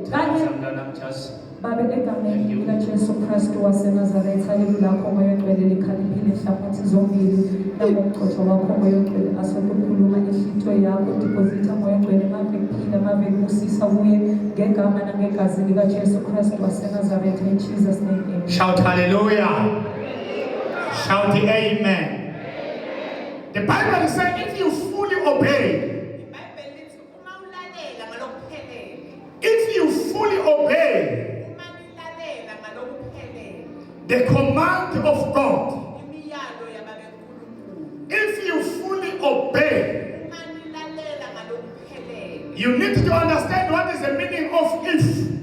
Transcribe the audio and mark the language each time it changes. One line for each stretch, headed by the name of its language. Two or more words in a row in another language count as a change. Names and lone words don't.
Swati: Babe egameni likaJesu Kristu waseNazaretha lakho moyo ngcwele likhaliphile enhlabathi zombili namomchotho wakho moyo ngcwele asokukhuluma inhlitho yakho deposita moyo ngcwele mave kuphila mave kubusisa kuye ngegama nangegazi likaJesu Kristu waseNazaretha
English: in Jesus name amen. Shout hallelujah. Shout amen. The Bible is saying if you fully obey, if you fully obey the command of God, if you fully obey, you need to understand what is the meaning of if.